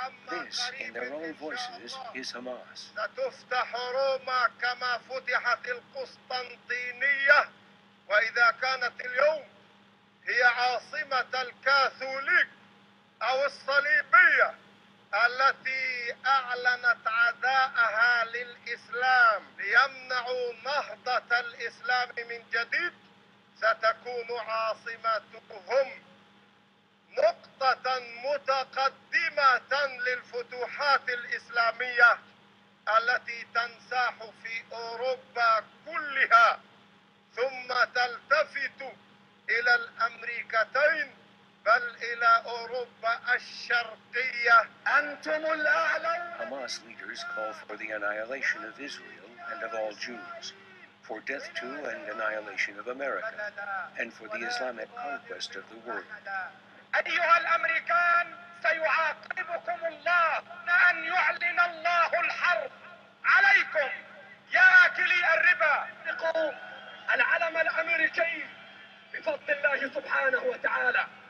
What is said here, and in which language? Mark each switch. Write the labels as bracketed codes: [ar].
[en] This, in their own voices, is Hamas. [ar] ستفتح روما كما فتحت القسطنطينية، وإذا كانت اليوم هي عاصمة الكاثوليك أو الصليبية التي أعلنت عداءها للإسلام ليمنعوا نهضة الإسلام من جديد، ستكون عاصمتهم نقطة متقدمة للفتوحات الإسلامية التي تنساح في أوروبا كلها، ثم تلتفت إلى الأمريكتين بل إلى أوروبا الشرقية. أنتم الأعلى. [en] Hamas leaders call for the annihilation of Israel and of all Jews, for death to and annihilation of America, and for the Islamic conquest of the world. [ar] أيها الأمريكان، سيعاقبكم الله أن يعلن الله الحرب عليكم يا آكلي الربا. العلم الأمريكي بفضل الله سبحانه وتعالى.